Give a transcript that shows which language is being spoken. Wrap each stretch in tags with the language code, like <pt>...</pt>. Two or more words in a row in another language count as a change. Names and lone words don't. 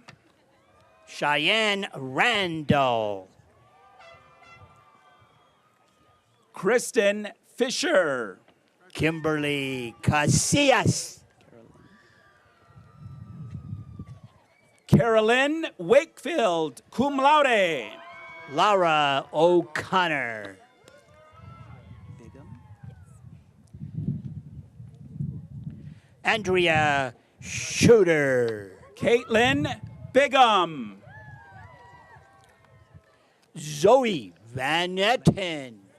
<en>Cheyenne Randall. Kristen Fisher. Kimberly Casillas. Carolyn Wakefield,</en> <la>cum laude.</la> <en>Laura O'Connor. Andrea Shooter. Caitlin Bigham. Zoe Van Etten.</en>